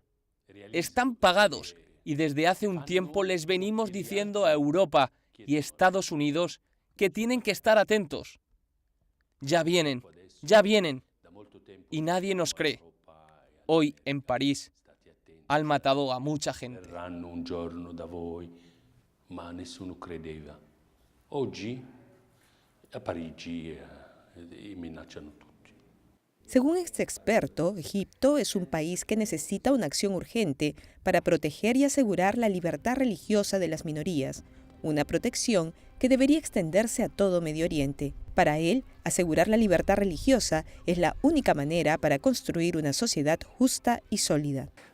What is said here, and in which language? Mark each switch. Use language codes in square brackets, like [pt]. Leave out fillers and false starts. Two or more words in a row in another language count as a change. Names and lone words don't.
[es] Están pagados y desde hace un tiempo les venimos diciendo a Europa y Estados Unidos que tienen que estar atentos. Ya vienen. Y nadie nos cree. Hoy, en París, Han matado a mucha gente. [it] Verranno un giorno da voi, ma nessuno credeva. Oggi a Parigi minacciano tutti. [es] Según este experto, Egipto es un país que necesita una acción urgente para proteger y asegurar la libertad religiosa de las minorías, una protección que debería extenderse a todo Medio Oriente. Para él, asegurar la libertad religiosa es la única manera para construir una sociedad justa y sólida.